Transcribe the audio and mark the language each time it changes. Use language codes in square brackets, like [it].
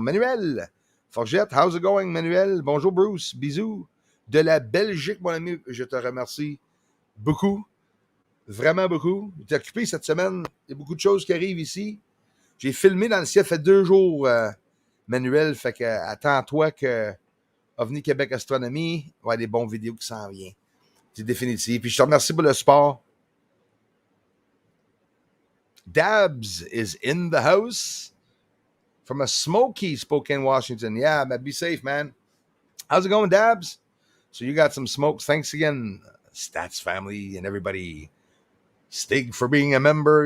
[en] Manuel Forgette, how's it going, Manuel? [fr] Bonjour, Bruce. Bisous. De la Belgique, mon ami. Je te remercie beaucoup. Vraiment beaucoup. J'étais occupé cette semaine. Il y a beaucoup de choses qui arrivent ici. J'ai filmé dans le ciel, ça fait 2 jours, Manuel. Fait que attends-toi que OVNI Québec Astronomie va y avoir des bons vidéos qui s'en viennent. C'est définitif. Puis je te remercie pour le support. [en] Dabs is in the house from a smoky Spokane, Washington. Yeah, man, be safe, man. How's it going, Dabs? So you got some smokes. Thanks again, Stats family and everybody. Stig for being a member.